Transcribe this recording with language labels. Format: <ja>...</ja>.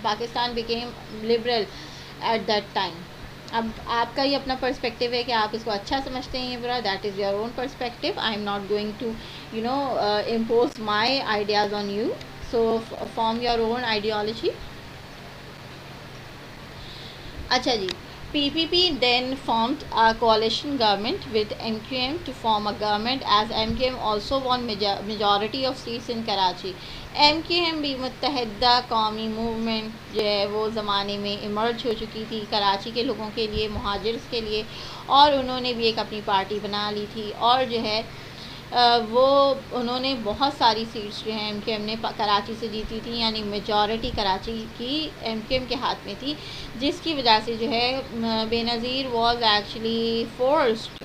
<en>Pakistan became liberal at that time.</en> <ur>اب آپ کا ہی اپنا پرسپیکٹیو ہے کہ آپ اس کو اچھا سمجھتے ہیں یا برا،</ur> <en>That is your own perspective. I am not going to impose my ideas on you, so form your own ideology.</en> <ur>اچھا جی،</ur> <en>PPP then formed a coalition government with MQM to form a government, as MQM also won majority of seats in Karachi.</en> <ur>MQM بھی متحدہ قومی movement جو ہے وہ زمانے میں emerge ہو چکی تھی کراچی کے لوگوں کے لیے، مہاجرس کے لیے، اور انہوں نے بھی ایک اپنی پارٹی بنا لی تھی. اور جو ہے انہوں نے بہت ساری سیٹس جو ہیں ایم کیو ایم نے کراچی سے جیتی تھی، یعنی میجورٹی کراچی کی ایم کیو ایم کے ہاتھ میں تھی، جس کی وجہ سے جو ہے</ur> <en>Benazir was actually forced.</en>